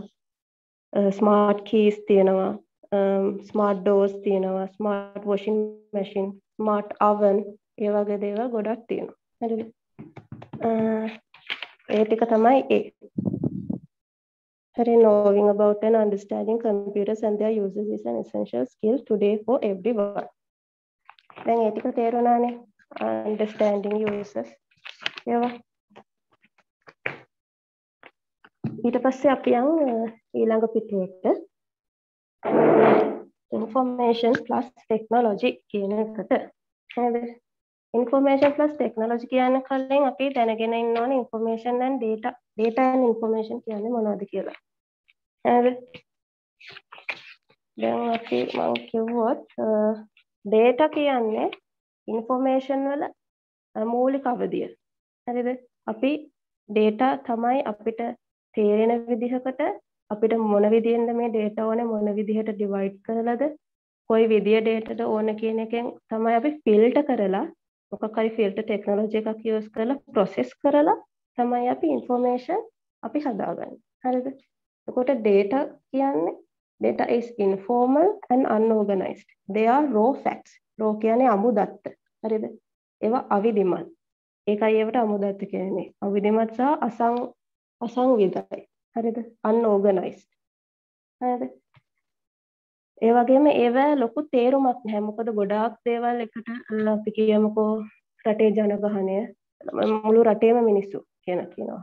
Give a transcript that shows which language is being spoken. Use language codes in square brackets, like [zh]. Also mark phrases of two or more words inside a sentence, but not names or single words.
[en] smart keys [si] තියෙනවා. [en] smart doors [si] තියෙනවා. [en] smart washing machine, smart oven [si] ඒ වගේ දේවල් ගොඩක් තියෙනවා. හරිද? ඒ ටික තමයි ඒ. හරි, [en] knowing about and understanding computers and their uses is an essential skill today for everyone. [si] දැන් ඒ ටික තේරුණානේ. [en] Understanding uses. [si] ඒවා. ඊට පස්සේ අපි යමු ඊළඟ පිටුවට. [en] Information plus technology [si] කියන එකට. හරිද? [en] Information plus technology [si] කියන කලින් අපි දැනගෙන ඉන්න ඕනේ [en] information and data. Data and information [si] කියන්නේ මොනවද කියලා. හරිද? දැන් අපි මම කිව්වොත් data කියන්නේ information වල මූලික අවධිය. හරිද? අපි data තමයි අපිට තේරෙන විදිහකට අපිට මොන විදිහෙන්ද මේ data ඕනේ, මොන විදිහට divide කරලාද, කොයි විදිය dataද ඕන කියන එකෙන් තමයි අපි filter කරලා මොකක් හරි [en] filter technology [si] එකක් use කරලා process කරලා තමයි අපි information අපි හදාගන්නේ. හරිද? එතකොට data කියන්නේ [en] data is informal and unorganized. They are raw facts. raw [si] කියන්නේ අමුදත්ත. හරිද? ඒවා අවිධිමත්. ඒකයි ඒවට අමුදත්ත කියන්නේ. අවිධිමත් සහ අසංවිධයි. හරිද? unorganized. හරිද? ඒ වගේම ඒව ලොකු තේරුමක් නැහැ. මොකද ගොඩාක් දේවල් එකට අපි කියමුකෝ රටේ ජනගහනය මුළු රටේම මිනිස්සු කියනවා.